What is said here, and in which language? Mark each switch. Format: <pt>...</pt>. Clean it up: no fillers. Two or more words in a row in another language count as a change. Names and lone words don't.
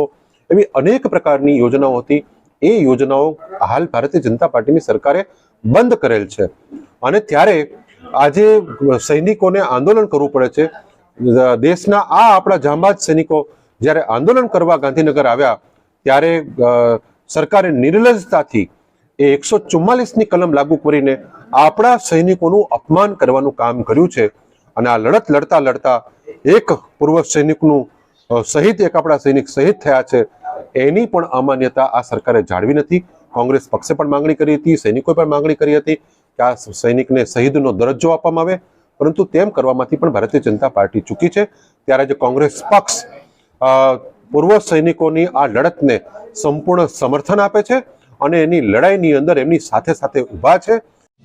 <gu>એવી અનેક પ્રકારની યોજનાઓ હતી. એ યોજનાઓ હાલ ભારતીય જનતા પાર્ટીની સરકારે બંધ કરેલ છે અને ત્યારે આજે સૈનિકોને આંદોલન કરવું પડે છે. દેશના આ આપણા જાંબાજ સૈનિકો જ્યારે આંદોલન કરવા ગાંધીનગર આવ્યા ત્યારે સરકારે નિર્લજ્જતાથી 144 કલમ લાગુ કરીને આપણા સૈનિકોનું અપમાન કરવાનું કામ કર્યું છે. અને આ લડત લડતા લડતા એક પૂર્વ સૈનિકનું સહિત એક આપણા સૈનિક શહીદ થયા છે. એની પણ અમાન્યતા આ સરકારે જાળવી નથી. કોંગ્રેસ પક્ષે પણ માંગણી કરી હતી, સૈનિકોએ પણ માંગણી કરી હતી કે આ સૈનિકને શહીદનો દરજ્જો આપવામાં આવે, પરંતુ તેમ કરવામાંથી પણ ભારતીય જનતા પાર્ટી ચૂકી છે. ત્યારે જે કોંગ્રેસ પક્ષ પૂર્વ સૈનિકોની આ લડતને સંપૂર્ણ સમર્થન આપે છે અને એની લડાઈની અંદર એમની સાથે સાથે ઊભા છે.</gu>